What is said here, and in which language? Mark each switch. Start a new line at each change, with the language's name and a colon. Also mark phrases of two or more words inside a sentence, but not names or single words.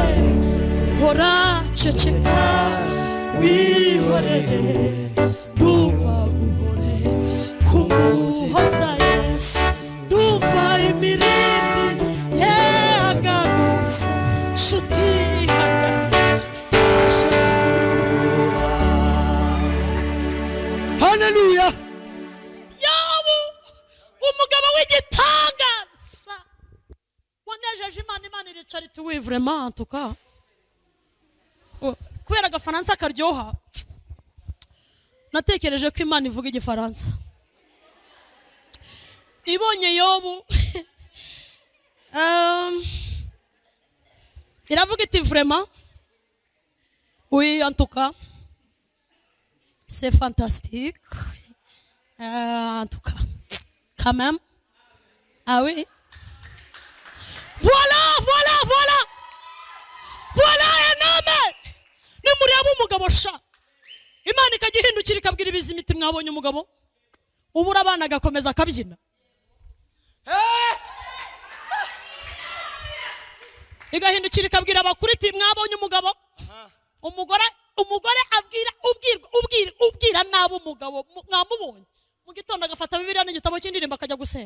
Kinyarwanda: Hora ceceka wihorere, ndumva guhore kumuhoza Yesu, ndumva imirindi yagarutse, nshuti ihangane. Haleluya. Yobu umugabo w'igitangaza wanejeje Imana, Imana iricara iti
French: oui vraiment en tout cas
Kinyarwanda: kubera agafaransa karyoha natekereje ko Imana ivuga igifaransa. Ibonye Yobu iravuga iti
French: vraiment oui en tout cas c'est fantastique, en tout cas quand même, ah oui, voilà un homme.
Kinyarwanda: Nimureba umugabo sha, Imana ikagihindukira ikabwira ibizima iti mwabonye umugabo, ubura abana agakomeza akabyina, igahindukira ikabwira abakuru iti mwabonye umugabo. Umugore ubwira nabo umugabo mwamubonye, mu gitondo agafata Bibiliya n'igitabo cy'indirimbo akajya gusenga.